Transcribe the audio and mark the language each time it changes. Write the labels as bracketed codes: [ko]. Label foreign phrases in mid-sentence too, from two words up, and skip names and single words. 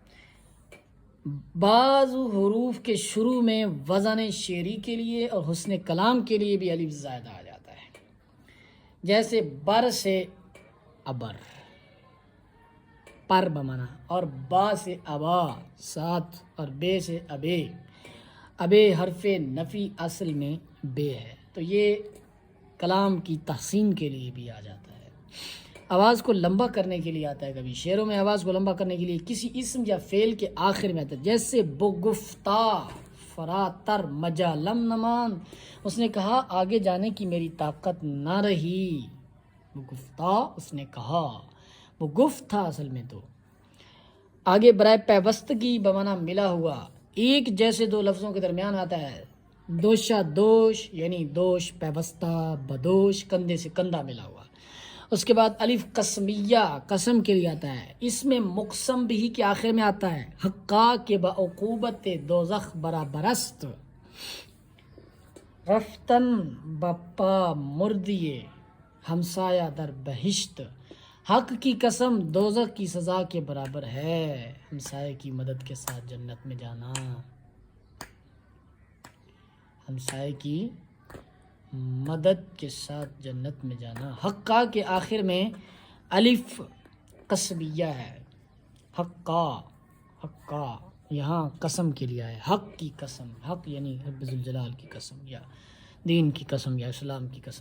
[ur] بعض حروف کے شروع میں وزن شعری کے لیے اور حسن کلام کے لیے بھی الف زائدہ آ جاتا ہے، جیسے بر سے ابر، پر بمانا، اور با سے ابا، ساتھ، اور بے سے ابے، ابے حرف نفی اصل میں بے ہے، تو یہ کلام کی تحسین کے لیے بھی آ جاتا ہے۔ آواز کو لمبا کرنے کے لیے آتا ہے، کبھی شعروں میں آواز کو لمبا کرنے کے لیے کسی اسم یا فعل کے آخر میں آتا ہے، جیسے [fa] بگفتہ فراتر مجا لم نمان، [ur] اس نے کہا آگے جانے کی میری طاقت نہ رہی، بگفتہ اس نے کہا، وہ گفت تھا اصل میں تو۔ آگے برائے پیوستگی بمانا ملا ہوا، ایک جیسے دو لفظوں کے درمیان آتا ہے، دوشا دوش یعنی دوش پیوستہ، بدوش کندھے سے کندھا ملا ہوا۔ اس کے بعد الف قسمیہ قسم کے لیے آتا ہے، اس میں مقسم بھی کے آخر میں آتا ہے، [fa] حقا کے بعقوبت دوزخ برابرست، رفتن بپا مردیے ہمسایہ در بہشت، [ur] حق کی قسم دوزخ کی سزا کے برابر ہے، ہمسائے کی مدد کے ساتھ جنت میں جانا، ہمسائے کی مدد کے ساتھ جنت میں جانا۔ حقا کے آخر میں الف قسمیہ ہے، حقا، حقا یہاں قسم کے لیے آیا، حق کی قسم، حق یعنی رب ذوالجلال کی قسم، یا دین کی قسم، یا اسلام کی قسم۔